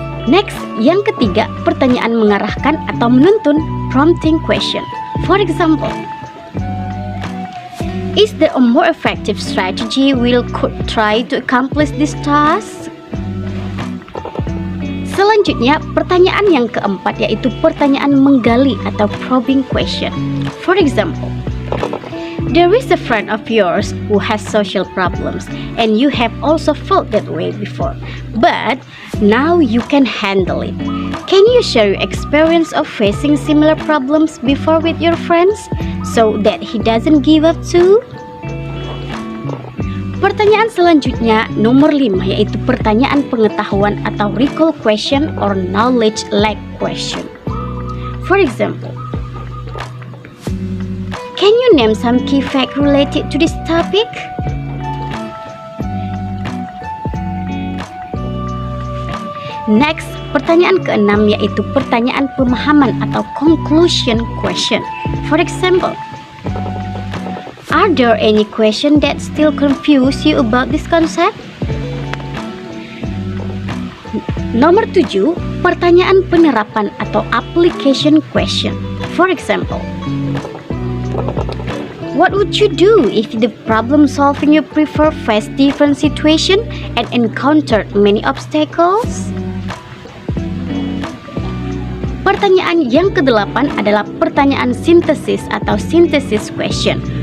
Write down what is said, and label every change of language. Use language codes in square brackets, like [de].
[id] Next, yang ketiga, pertanyaan mengarahkan atau menuntun, prompting question. [en] For example, is there a more effective strategy we could try to accomplish this task? [id] Selanjutnya, pertanyaan yang keempat yaitu pertanyaan menggali atau probing question. [en] For example, there is a friend of yours who has social problems and you have also felt that way before, but now you can handle it. Can you share your experience of facing similar problems before with your friends so that he doesn't give up too? [id] Pertanyaan selanjutnya nomor 5 yaitu pertanyaan pengetahuan atau [en] recall question or knowledge lag question. For example, can you name some key facts related to this topic? [id] Next, pertanyaan ke-6 yaitu pertanyaan pemahaman atau conclusion question. [en] For example, are there any questions that still confuse you about this concept? [id] Nomor 7, pertanyaan penerapan atau application question. [en] For example, what would you do if the problem solving you prefer face different situation and encountered many obstacles? [id] Pertanyaan yang ke-8 adalah pertanyaan sintesis atau synthesis question.